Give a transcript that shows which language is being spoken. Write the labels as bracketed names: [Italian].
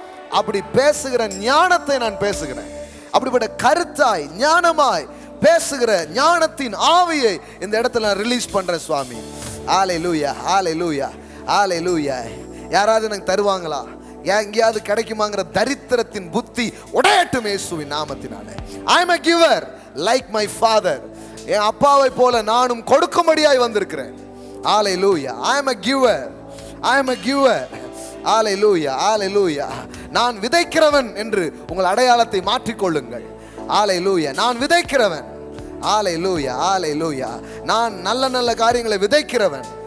[Tamil] அப்படி பேசுகிற ஞானத்தை நான் பேசுகிறேன். அப்படிப்பட்ட கருத்தாய் ஞானமாய் பேசுகிற ஞானத்தின் ஆவியை இந்த இடத்துல நான் ரிலீஸ் பண்றேன் சுவாமி. ஹல்லேலூயா, ஹல்லேலூயா, ஹல்லேலூயா. யாராவது எனக்கு தருவாங்களா, எங்கேயாவது கிடைக்குமாங்கிற தரித்திரத்தின் புத்தி உடையட்டும் இயேசுவின் நாமத்தினாலே. [English] I am a giver like my father. [Tamil] என் அப்பாவை போல நானும் கொடுக்கும்படியாய் வந்திருக்கிறேன். ஹல்லேலூயா. [English] I am a giver, I am a giver. Hallelujah, hallelujah. [Tamil] நான் விதைக்கிறவன் என்று உங்கள் அடையாளத்தை மாற்றிக்கொள்ளுங்கள். ஹல்லேலூயா. நான் விதைக்கிறவன். ஹல்லேலூயா, ஹல்லேலூயா. நான் நல்ல நல்ல காரியங்களை விதைக்கிறவன்.